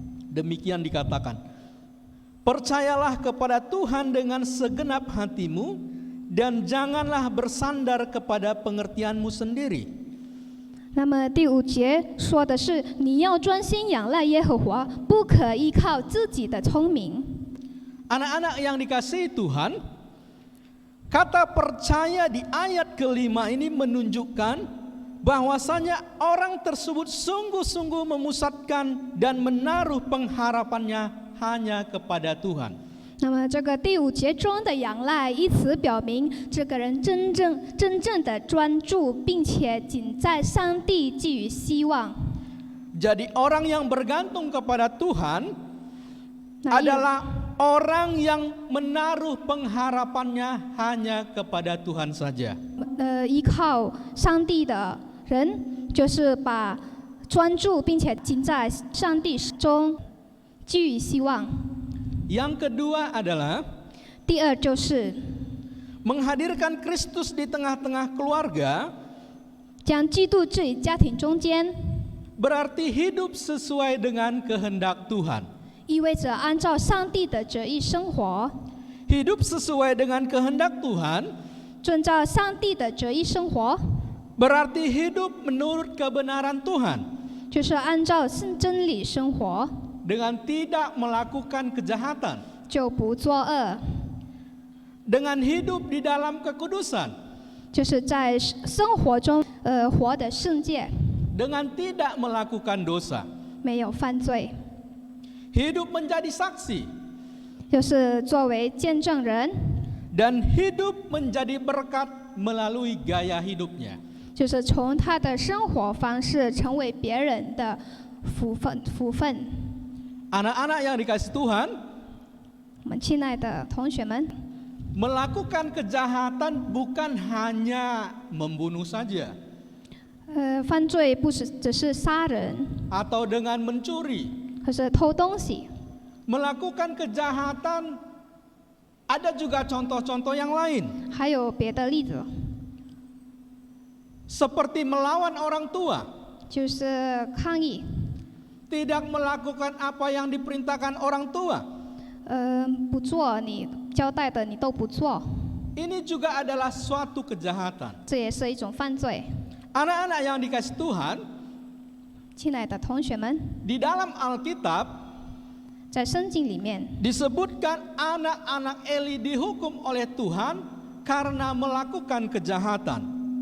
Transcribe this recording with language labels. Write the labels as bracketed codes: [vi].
[id] demikian dikatakan, percayalah kepada Tuhan dengan segenap hatimu dan janganlah bersandar kepada pengertianmu sendiri. [zh] 那么第5节说的是，你要专心仰赖耶和华，不可依靠自己的聪明。 [id] Anak-anak yang dikasihi Tuhan, kata percaya di ayat kelima ini menunjukkan bahwasanya orang tersebut sungguh-sungguh memusatkan dan menaruh pengharapannya hanya kepada Tuhan. [zh] 那么这个第5节中的仰赖一词表明，这个人真正的专注，并且仅在上帝寄予希望。 [id] Jadi orang yang bergantung kepada Tuhan [zh] 那意 [id] adalah orang yang menaruh pengharapannya hanya kepada Tuhan saja. [zh] 依靠上帝的人，就是把专注并且仅在上帝中寄予希望。 [id] Yang kedua adalah [zh] 第二就是 [id] menghadirkan Kristus di tengah-tengah keluarga [zh] 将基督置于家庭中间， [id] berarti hidup sesuai dengan kehendak Tuhan. [zh] 意味着按照上帝的旨意生活， [id] Hidup sesuai dengan kehendak Tuhan [zh] 遵照上帝的旨意生活， [id] berarti hidup menurut kebenaran Tuhan [zh] 就是按照真理生活， [id] dengan tidak melakukan kejahatan, [zh] 就不作恶， [id] dengan hidup di dalam kekudusan, [zh] 就是在生活中活的圣洁， [id] dengan tidak melakukan dosa. [zh] 没有犯罪， [id] Hidup menjadi saksi [zh] 就是作为见证人， [id] dan hidup menjadi berkat melalui gaya hidupnya. [zh] 就是从他的生活方式成为别人的福分。 [id] Anak-anak yang dikasihi Tuhan, [zh] 我们亲爱的同学们， [id] melakukan kejahatan bukan hanya membunuh saja [zh] 犯罪不只是杀人， [id] atau dengan mencuri. [zh] 或是偷东西， [id] Melakukan kejahatan ada juga contoh-contoh yang lain, [zh] 还有别的例子， [id] seperti melawan orang tua, [zh] 就是抗议， [id] tidak melakukan apa yang diperintahkan orang tua. [zh] 不做你交代的你都不做， [id] Ini juga adalah suatu kejahatan. [zh] 这也是一种犯罪。 [id] Anak-anak yang dikasihi Tuhan, [zh] 亲爱的同学们， [id] di dalam Alkitab [zh] 在圣经里面 [id] disebutkan anak-anak Eli dihukum oleh Tuhan karena melakukan kejahatan.